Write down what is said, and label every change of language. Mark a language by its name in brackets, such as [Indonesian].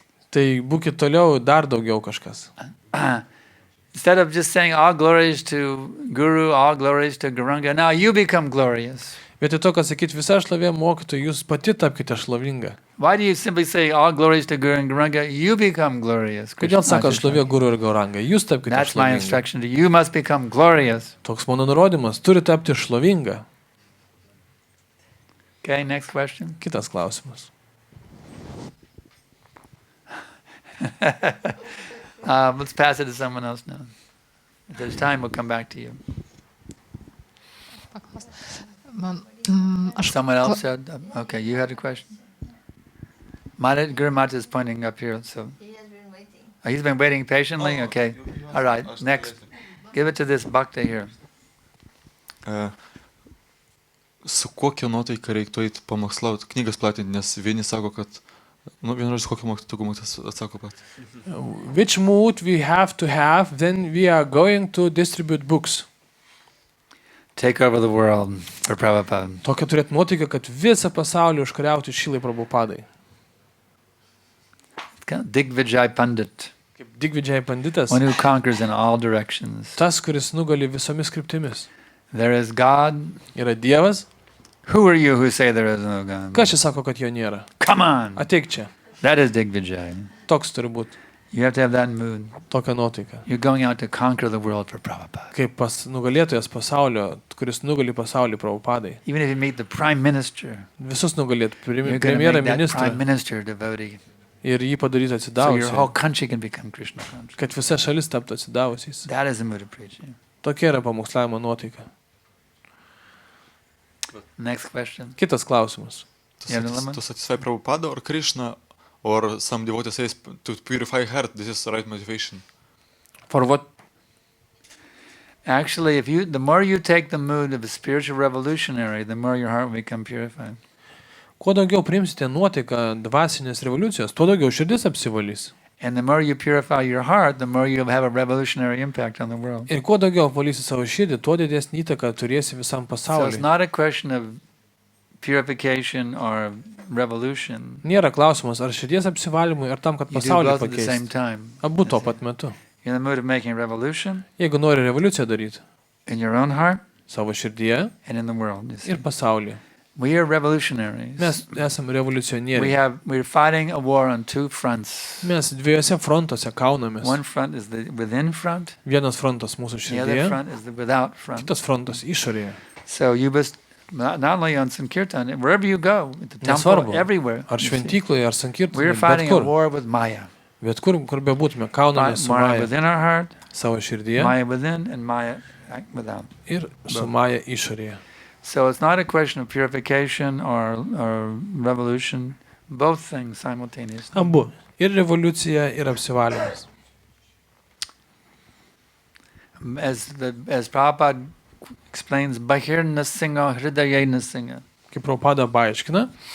[Lithuanian] Tai būkit toliau dar daugiau kažkas. [English] Instead of just saying all glories to Guru, all glories to Gauranga, now you become glorious. [Lithuanian] Vietoj to, kad sakyt visa šlovė mokytojui, jūs pati tapkite šlovinga. [English] Why do you simply say all glories to Guru and Gauranga? You become glorious. [Lithuanian] Kodėl [English] Krishna [Lithuanian] sako Ashtashaki. šlovė Guru ir Gauranga? Jūs tapkite [English] That's my [Lithuanian] šlovinga. [English] instruction to you. You must become glorious. [Lithuanian] Toks mano nurodymas. Turi tapti šlovinga. [English] Okay, next question. [Lithuanian] Kitas klausimas. [English] Let's pass it to someone else now. If there's time, we'll come back to you. Someone else said, okay, you had a question? Guru Mata is pointing up here, so. He has been waiting. Oh, he's been waiting patiently? Okay. All right, next. Give it to this bhakta here. [Lithuanian] Su kokia nuotaika reiktų eiti pamokslauti, knygas platinti, nes vieni sako, kad, vienas kokią mokytas atsako pat. [English] Which mood we have to have when we are going to distribute books? Take over the world for Prabhupada. [Lithuanian] Tokia turėt nuotaiką, kad visą pasaulį užkariauti Šilai Prabhupadai. [English] Digvijay Pandit, [Lithuanian] Kaip Digvijay Panditas, [English] one who conquers in all directions. [Lithuanian] tas, kuris nugali visomis kryptimis. [English] There is God. [Lithuanian] Yra Dievas. [English] Who are you who say there is no God? [Lithuanian] Kas čia sako, kad jo nėra? [English] Come on! [Lithuanian] Ateik čia. [English] That is Digvijay. [Lithuanian] Toks turi būti. [English] You have to have that mood. [Lithuanian] Tokia nuotaika. [English] You're going out to conquer the world for Prabhupada. [Lithuanian] Kaip nugalėtojas pasaulio, kuris nugali pasaulį Prabhupadai. [English] Even if you meet the prime minister, [Lithuanian] Visus nugalėtų. [English] you're going to [Lithuanian] Premjerą, [English] make that [Lithuanian] ministrą. [English] prime minister a devotee. [Lithuanian] Ir jį padaryti [English] So your whole [Lithuanian] atsidavusiai. [English] country can become Krishna conscious. [Lithuanian] Kad visa šalis taptų atsidavusiais. [English] That is the mood of preaching. [Lithuanian] Tokia yra pamokslavimo nuotaika. [English] Next question. [Lithuanian] Kitas klausimas. [English] To satisfy Prabhupada or Krishna or some devotee says to purify heart, this is the right motivation. For what? Actually, the more you take the mood of a spiritual revolutionary, the more your heart will become purified. [Lithuanian] Kuo daugiau priimsite nuotaiką dvasinės revoliucijos, tuo daugiau širdis apsivalys. [English] And the more you purify your heart, the more you'll have a revolutionary impact on the world. [Lithuanian] Ir kuo daugiau apvalysi savo širdį, tuo didesnį įtaką turėsi visam [English] So it's [Lithuanian] pasauliui. [English] not a question of purification or revolution. [Lithuanian] Nėra klausimas, ar širdies apsivalymui, ar tam, kad [English] You do [Lithuanian] pasaulį [English] both at the same [Lithuanian] pakeisti. [English] time. [Lithuanian] Abu tuo pat metu. [English] You're in the mood of making revolution [Lithuanian] Jeigu nori revoliuciją daryti, [English] in your own heart [Lithuanian] savo širdyje [English] and in the world. You see. [Lithuanian] ir pasaulyje. [English] We are revolutionaries. [Lithuanian] Mes esame revoliucionieriai. [English] We're fighting a war on two fronts. [Lithuanian] Mes dviejose frontuose kaunamės. [English] One front is the within front, [Lithuanian] Vienas frontas mūsų [English] the other [Lithuanian] širdyje, [English] front is the without front. [Lithuanian] kitas frontas išorėje. [English] So you must not only on Sankirtan, wherever you go, at the temple, [Lithuanian] Nesvarbu, [English] everywhere. [Lithuanian] ar [English] you see. [Lithuanian] šventykloje, ar sankirtoje, bet [English] fighting a [Lithuanian] kur. [English] war with Maya. [Lithuanian] Bet kur bebūtume, kaunamės su [English] Maya [Lithuanian] Maja [English] within our heart, [Lithuanian] savo širdyje [English] Maya within, and Maya without. [Lithuanian] ir su Maja išorėje. [English] So it's not a question of purification or revolution, both things simultaneously. [Lithuanian] Abu. Ir revoliucija, ir apsivalymas. [English] As Prabhupada explains, [Sanskrit] Bahirna Singha Hridayena Singha. [Lithuanian] Kaip Prabhupada paaiškina,